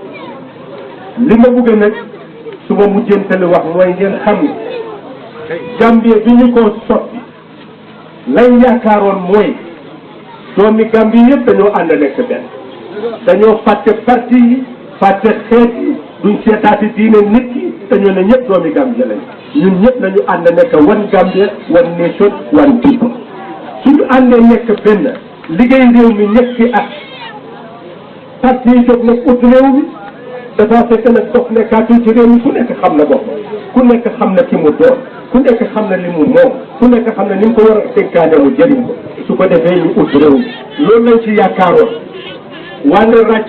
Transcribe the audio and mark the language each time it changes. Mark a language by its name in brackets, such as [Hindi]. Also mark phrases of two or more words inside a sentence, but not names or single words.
[Wolof] li ma bëgg nag su ma mujjantali wax mooy ngeen xam ne Gambie bi ñu ko sotti lañ yaakaaroon mooy doomi Gambie yëpp dañoo ànd nekk benn dañoo fàtte parti yi fàtte xeet yi duñ seetaati diine nit yi dañoo ne ñëpp doomi Gambie lañ ñun ñëpp nañu ànd nekk [English] one Gambia one nation one people [Wolof] suñu àndee nekk benn liggéey réew mi ñetti at parti yi jóg nag ut réew mi dafa fekk nag dox nekkaatul ci réew mi ku nekk xam na bopp ku nekk xam na ki mu doon ku nekk xam na li mu moom ku nekk xam na ni mu ko war a dénkaane mu jëriñ ko su ko defee ñu ut réew mi loolu lañ ci yaakaaroon wànne ràcce